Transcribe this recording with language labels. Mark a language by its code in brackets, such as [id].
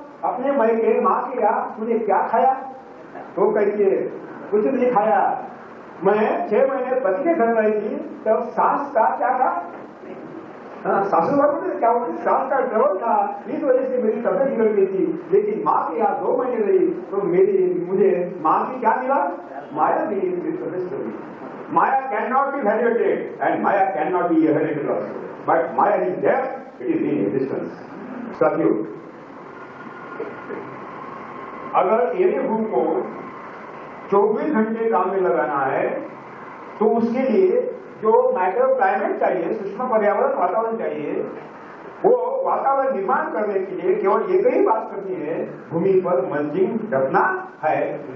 [hi] अपने मायके मां के यहाँ तूने क्या खाया? तो कहती है कुछ नहीं खाया, मैं 6 महीने पति के घर रही थी तब सास का क्या था, सासू में क्या होती, सास का ट्रबल था, इस वजह से मेरी तबियत बिगड़ गई थी। लेकिन मां के यहाँ 2 महीने रही तो मुझे मां की क्या मिला? माया मिली, मेरी तबियत चली। [en] Maya cannot be evaluated and Maya cannot be evaluated also. But Maya is there, it is in existence. [hi] साथियों, अगर एरिया बुक को 24 घंटे काम में लगाना है तो उसके लिए जो माइक्रो क्लाइमेट चाहिए, सूक्ष्म पर्यावरण वातावरण चाहिए, वो वातावरण निर्माण करने के लिए केवल एक ही बात करनी है, भूमि पर मल्चिंग रखना है।